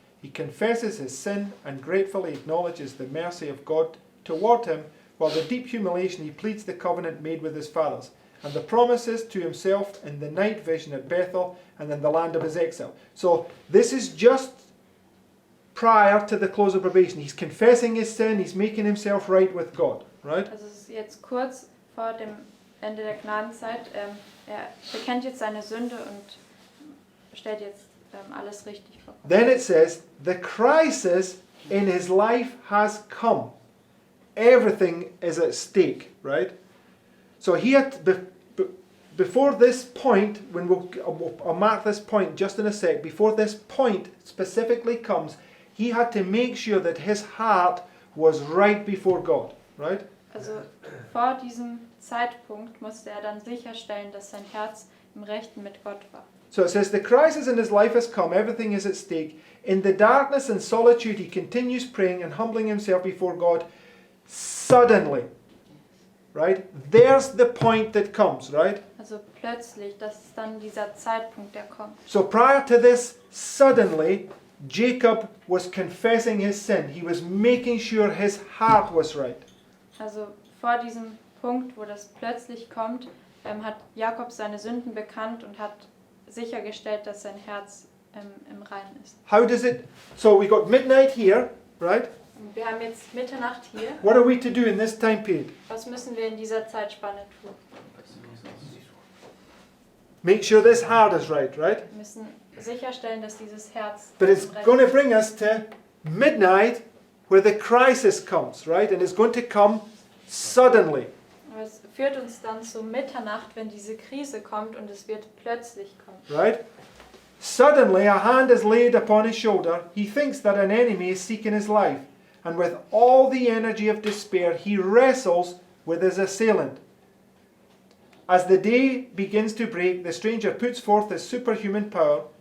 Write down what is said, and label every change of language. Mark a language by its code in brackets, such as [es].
[en] He confesses his sin and gratefully acknowledges the mercy of God toward him, while with deep humiliation he pleads the covenant made with his fathers, and the promises to himself in the night vision at Bethel and in the land of his exile. So this is just prior to the close of probation. He's confessing his sin, he's making himself right with God, right? [de] Also es ist jetzt kurz vor dem Ende der Gnadenzeit. Er bekennt jetzt seine Sünde und stellt jetzt alles richtig vor. [en] Then it says, the crisis in his life has come. Everything is at stake, right? So he had, before this point, when I'll mark this point just in a sec, before this point specifically comes, he had to make sure that his heart was right before God, right? [de] Also vor diesem Zeitpunkt musste er dann sicherstellen, dass sein Herz im Rechten mit Gott war. [en] So it says, the crisis in his life has come, everything is at stake. In the darkness and solitude he continues praying and humbling himself before God. Suddenly, right? There's the point that comes, right? [de] Also plötzlich, das ist dann dieser Zeitpunkt, der kommt. [en] So prior to this, suddenly, Jacob was confessing his sin. He was making sure his heart was right. [de] Also vor diesem Punkt, wo das plötzlich kommt, hat Jakob seine Sünden bekannt und hat sichergestellt, dass sein Herz im Reinen ist. [en] How does it... So we got midnight here, right? [de] Und wir haben jetzt Mitternacht hier. [en] What are we to do in this time period? [de] Was müssen wir in dieser Zeitspanne tun? [en] Make sure this heart is right, right? [de] Wir müssen sicherstellen, dass dieses Herz [en] But it's [de] im Reinen [en] going to [de] ist. [en] bring us to midnight where the crisis comes, right? And it's going to come suddenly. [de] Aber es führt uns dann zu Mitternacht, wenn diese Krise kommt und es wird plötzlich kommen. [en] Right? Suddenly a hand is laid upon his shoulder. He thinks that an enemy is seeking his life. And with all the energy of despair, he wrestles with his assailant. As the day begins to break, the stranger puts forth his superhuman power.